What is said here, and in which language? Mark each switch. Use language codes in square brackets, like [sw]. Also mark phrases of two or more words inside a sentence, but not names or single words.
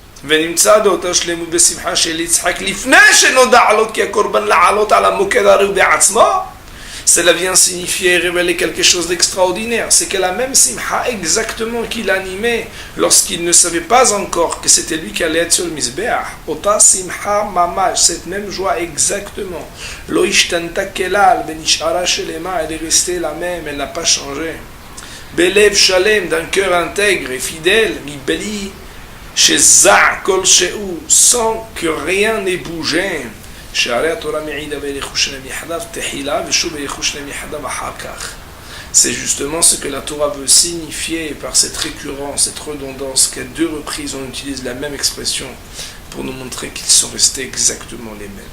[fr] Cela vient signifier et révéler quelque chose d'extraordinaire. C'est que la même simha exactement qu'il animait lorsqu'il ne savait pas encore que c'était lui qui allait être sur le misbeach. [he] אותה שמחה ממש, [fr] cette même joie exactement. [he] לא השתנתה כלל ונשארה שלמה, [fr] elle est restée la même, elle n'a pas changé. [he] בלב שלם, [fr] d'un cœur intègre et fidèle, [he] מבלי שזז כל שהוא, [fr] sans que rien n'ait bougé. C'est justement ce que la Torah veut signifier par cette récurrence, cette redondance, qu'à deux reprises on utilise la même expression pour nous montrer qu'ils sont restés exactement les mêmes.